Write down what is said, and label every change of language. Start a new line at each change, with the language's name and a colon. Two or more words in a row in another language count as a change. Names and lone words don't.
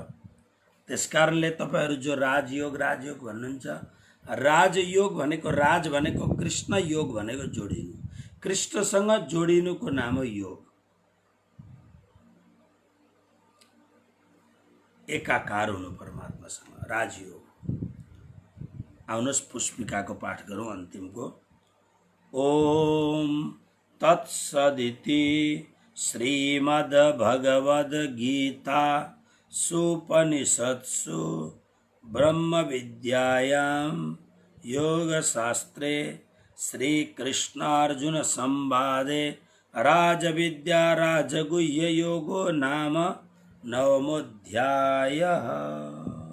Nepali: त्यसकारणले तपाईहरू जो राजयोग भन्नुहुन्छ, राजयोग भनेको राज भनेको कृष्ण, योग भनेको जोडिनु, कृष्णसँग जोडिनुको नाम हो योग। एकाकार हुनु परमात्मासँग, राजयोग। आउनुहोस् पुष्पिकाको पाठ गरौँ अन्तिमको।
Sanskrit: ओम तत्सदिति श्रीमद्भगवद्गीता सुपनिषत्सु ब्रह्म विद्यायां योगशास्त्रे श्रीकृष्णार्जुन संवादे राजविद्या राजगुह्य योगो नाम 9मोऽध्यायः।